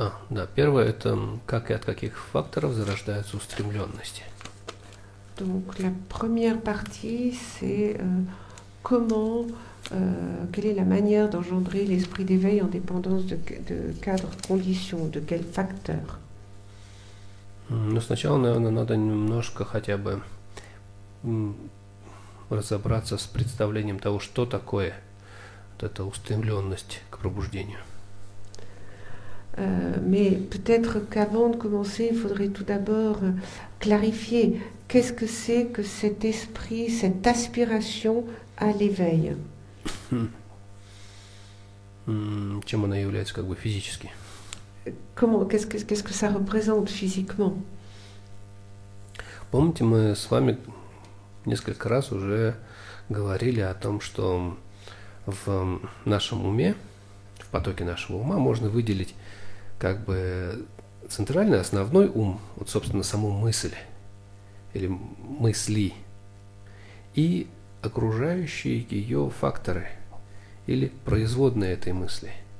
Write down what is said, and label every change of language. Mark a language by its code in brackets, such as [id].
[ru] Да, первое – это как и от каких факторов зарождаются устремленности. [fr] Donc la première partie, c'est quelle est la manière d'engendrer l'esprit d'éveil en dépendance de cadres, conditions, de quels facteurs. [ru] Но сначала, наверное, надо немножко хотя бы разобраться с представлением того, что такое вот эта устремленность к пробуждению. [fr] Mais peut-être qu'avant de commencer, il faudrait tout d'abord clarifier qu'est-ce que c'est que cet esprit, cette aspiration à l'éveil. [ru] Чем она является как бы физически? [fr] Qu'est-ce que ça représente physiquement? [ru] Помните, мы с вами несколько раз уже говорили о том, что в нашем уме, в потоке нашего ума можно выделить как бы центральный, основной ум, вот, собственно, саму мысль или мысли, и окружающие ее факторы или производные этой мысли.